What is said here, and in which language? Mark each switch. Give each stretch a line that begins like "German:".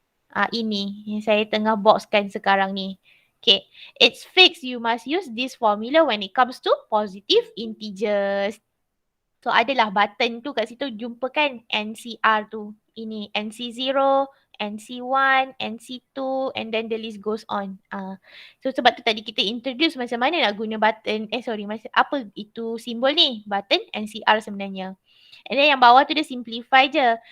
Malay: Ini yang saya tengah boxkan sekarang ni.
English: Okay, it's fixed. You must use this formula when it comes to positive integers.
Malay: So adalah button tu kat situ jumpa kan NCR tu. Ini
English: NC0, NC1, NC2 and then the list goes on.
Malay: So sebab tu tadi kita introduce macam mana nak guna button. Apa itu simbol ni? Button NCR sebenarnya.
English: And then
Malay: yang bawah tu dia simplify je.